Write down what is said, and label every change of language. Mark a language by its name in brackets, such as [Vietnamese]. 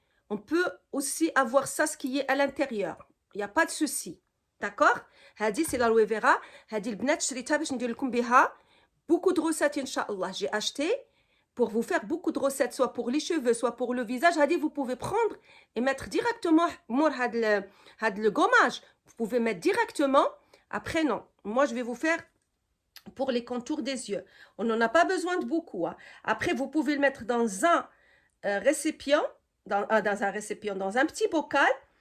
[French] On peut aussi avoir ça, ce qui est à l'intérieur. Il n'y a pas de souci. D'accord? [Arabic] هادي [French] c'est l'aloe vera. [Arabic] هادي البنات شريتها باش ندير لكم بها [French] beaucoup de recettes, [Arabic] Inch'Allah. [French] J'ai acheté pour vous faire beaucoup de recettes, soit pour les cheveux, soit pour le visage. Hadi, vous pouvez prendre et mettre directement le gommage. Vous pouvez mettre directement. Après, non. Moi, je vais vous faire pour les contours des yeux. On n'en a pas besoin de beaucoup. Hein. Après, vous pouvez le mettre dans un récipient, dans un petit bocal.